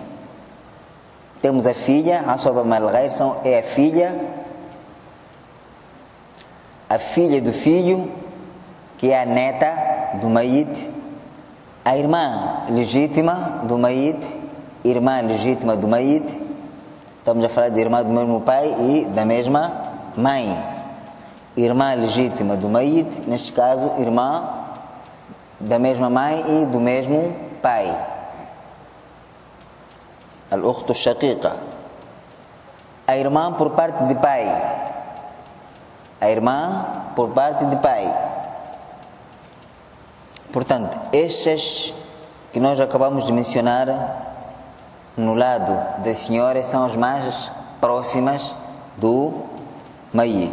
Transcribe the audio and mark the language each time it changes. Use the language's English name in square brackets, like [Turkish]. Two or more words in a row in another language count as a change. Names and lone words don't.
[Portuguese] Temos a filha, a [Arabic] العصبة مع الغير, [Portuguese] é a filha do filho, que é a neta do mayit, a irmã legítima do mayit, estamos a falar de irmã do mesmo pai e da mesma mãe. Irmã legítima do mayit, neste caso, irmã da mesma mãe e do mesmo pai. [Arabic] الأخت الشقيقة. [Portuguese] A irmã por parte de pai. Portanto, estes que nós acabamos de mencionar no lado das senhoras são as mais próximas do mayit.